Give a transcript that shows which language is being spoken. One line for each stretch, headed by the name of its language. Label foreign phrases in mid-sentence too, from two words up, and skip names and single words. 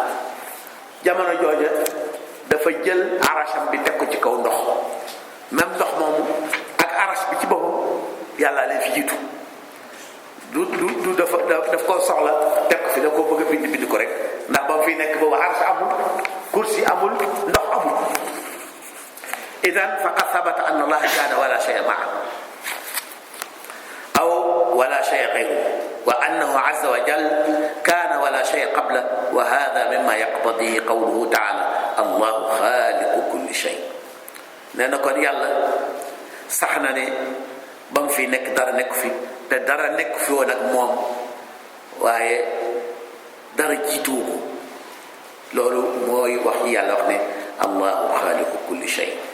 Wolof: jamono jooja dafa jël arasham bi teg ko ci kaw ndox. même ndox moomu ak arash bi ci boppam yàlla leen fi jiitu. du daf koo soxla teg ko fi da koo bëgg a bind ko rek, ndax ba mu fii nekk boobu arsh amul, kursi amul, ndox amul.
Arabic: إذن فقد ثبت أن الله كان ولا شيء معه أو ولا شيء غيره وأنه عز وجل كان ولا شيء قبله وهذا مما يقتضي قوله تعالى الله خالق كل شيء.
Wolof: nee na kon yàlla sax na ne ba mu fi nekk dara nekk fi, te dara nekk fi woon ak moom, waaye dara jiituwu ko. loolu mooy wax yi yàlla wax ne
Arabic: الله خالق كل شيء.